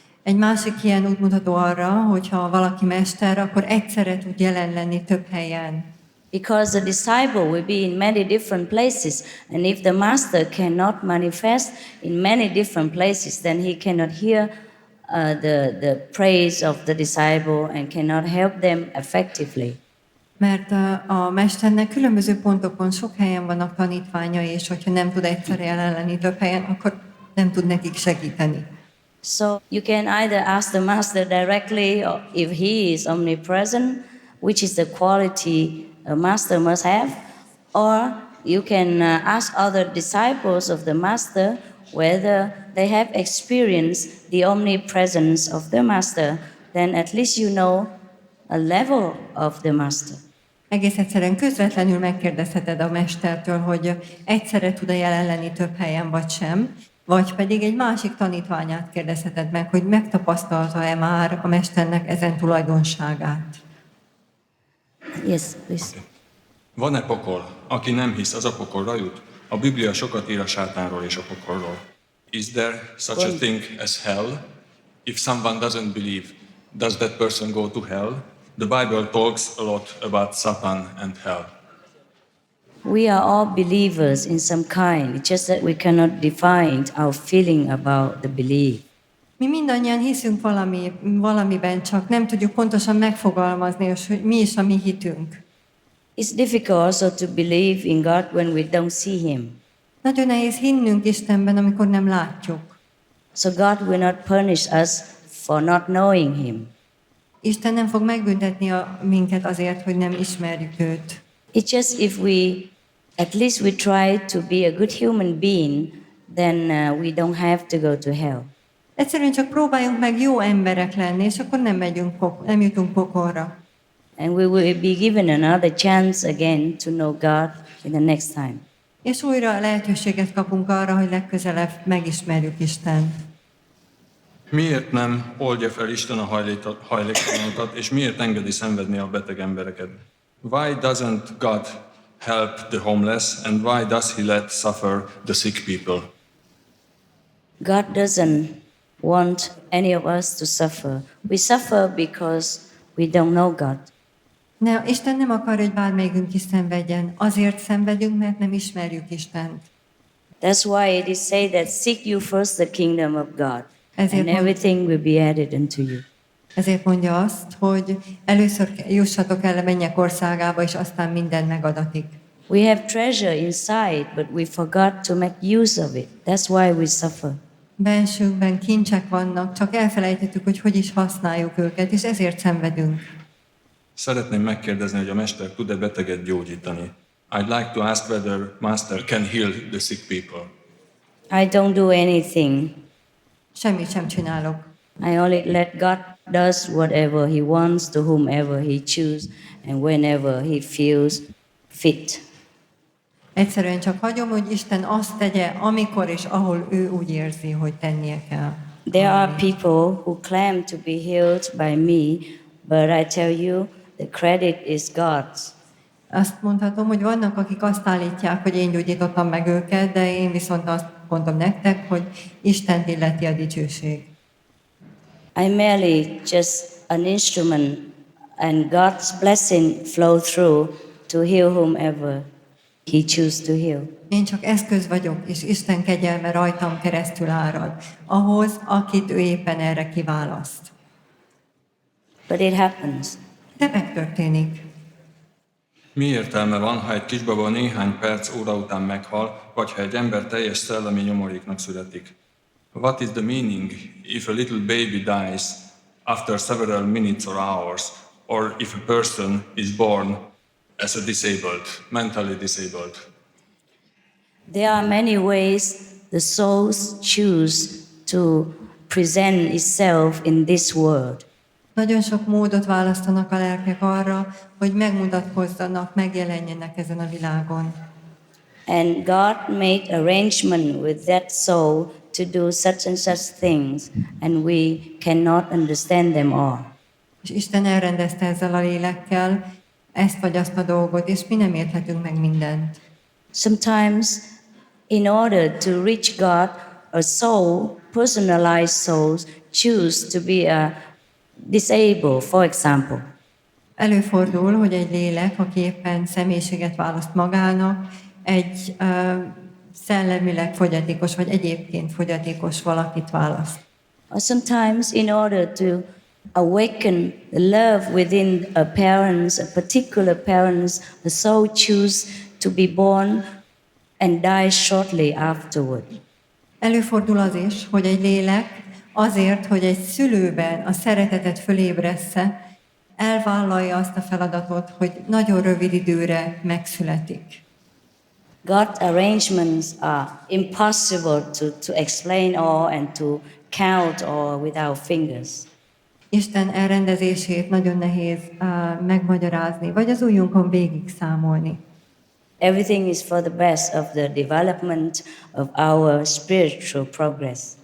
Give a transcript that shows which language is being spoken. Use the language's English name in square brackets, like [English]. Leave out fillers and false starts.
[Hungarian] Egy másik ilyen útmutató arra, hogyha valaki mester, akkor egyszerre tud jelen lenni több helyen. [English] Because the disciple will be in many different places, and if the master cannot manifest in many different places, then he cannot hear the praise of the disciple and cannot help them effectively. [Hungarian] Mert a mesternek különböző pontokon sok helyen vannak tanítványai, és hogyha nem tud egyszerre jelen lenni több helyen, akkor nem tud nekik segíteni. [English] So you can either ask the master directly or if he is omnipresent, which is the quality a master must have, or you can ask other disciples of the master whether they have experienced the omnipresence of the master, then at least you know a level of the master. [Hungarian] Egész egyszerűen közvetlenül megkérdezheted a mestertől, hogy egyszerre tud-e jelen lenni több helyen, vagy sem, vagy pedig egy másik tanítványát kérdezheted meg, hogy megtapasztalta-e már a mesternek ezen tulajdonságát. [English] Yes, please. [Hungarian] Van-e pokol? Aki nem hisz, az a pokolra jut? A Biblia sokat ír a sátánról és a pokolról. [English] Is there such a thing as hell? If someone doesn't believe, does that person go to hell? The Bible talks a lot about Satan and hell. We are all believers in some kind. It's just that we cannot define our feeling about the belief. [Hungarian] Mi mindannyian hiszünk valamiben, csak nem tudjuk pontosan megfogalmazni, és hogy mi is a mi hitünk. [English] It's difficult also to believe in God when we don't see Him. [Hungarian] Nagyon nehéz hinnünk Istenben, amikor nem látjuk. [English] So God will not punish us for not knowing Him. [Hungarian] Isten nem fog megbüntetni minket azért, hogy nem ismerjük őt. [English] It's just if we, at least we try to be a good human being, then we don't have to go to hell. [Hungarian] Egyszerűen csak próbáljunk meg jó emberek lenni, és akkor nem jutunk pokolra. [English] And we will be given another chance again to know God in the next time. [Hungarian] És újra lehetőséget kapunk arra, hogy legközelebb megismerjük Istent. Miért nem oldja fel Isten a hajléktalanokat, és miért engedi szenvedni a beteg embereket? [English] Why doesn't God help the homeless, and why does He let suffer the sick people? God doesn't want any of us to suffer. We suffer because we don't know God. [Hungarian] Isten nem akar, hogy bármelyikünk is szenvedjen. Azért szenvedünk, mert nem ismerjük Istent. [English] That's why it is said that seek you first the kingdom of God, [Hungarian] Ezért [English] and everything will be added unto you. [Hungarian] Ezért mondja azt, hogy először jussatok el a mennyek országába, és aztán minden megadatik. [English] We have treasure inside, but we forgot to make use of it. That's why we suffer. [Hungarian] Bensőnkben kincsek vannak, csak elfelejtettük, hogy is használjuk őket, és ezért szenvedünk. Szeretném megkérdezni, hogy a Mester tud-e beteget gyógyítani. [English] I'd like to ask whether Master can heal the sick people. I don't do anything. [Hungarian] Semmit sem csinálok. [English] I only let God does whatever He wants to whomever He chooses and whenever He feels fit. [Hungarian] Egyszerűen csak hagyom, hogy Isten azt tegye, amikor és ahol ő úgy érzi, hogy tennie kell. [English] There are people who claim to be healed by me, but I tell you, the credit is God's. [Hungarian] Azt mondhatom, hogy vannak, akik azt állítják, hogy én gyógyítottam meg őket, de én viszont azt mondom nektek, hogy Istent illeti a dicsőség. [English] I'm merely just an instrument, and God's blessing flow through to heal whomever He chooses to heal. [Hungarian] Én csak eszköz vagyok, és Isten kegyelme rajtam keresztül árad, ahhoz, akit ő éppen erre kiválaszt. [English] But it happens. [Hungarian] De megtörténik. Mi értelme van, ha egy kisbaba néhány perc, óra után meghal, vagy ha egy ember teljes szellemi nyomoréknak születik? [English] What is the meaning if a little baby dies after several minutes or hours, or if a person is born as a disabled, mentally disabled? There are many ways the souls choose to present itself in this world. [Hungarian] Nagyon sok módot választanak a lelkek arra, hogy megmutatkozzanak, megjelenjenek ezen a világon. [English] And God made arrangement with that soul to do such and such things, and we cannot understand them all. [Hungarian] És Isten elrendezte ezzel a lélekkel ezt vagy azt a dolgot, és mi nem érthetünk meg mindent. [English] Sometimes, in order to reach God, a soul, personalized souls, choose to be a disabled, for example. [Hungarian] Előfordul, hogy egy lélek, aki éppen személyiséget választ magának, egy szellemileg fogyatékos, vagy egyébként fogyatékos valakit választ. [English] Or sometimes, in order to awaken the love within a parents, a particular parents, the soul choose to be born and die shortly afterward. [Hungarian] Előfordul az is, hogy egy lélek azért, hogy egy szülőben a szeretetet fölébressze, elvállalja azt a feladatot, hogy nagyon rövid időre megszületik. [English] God's arrangements are impossible to explain all and to count all with our fingers. [Hungarian] Isten elrendezését nagyon nehéz megmagyarázni, vagy az ujjunkon végig számolni. [English] Everything is for the best of the development of our spiritual progress.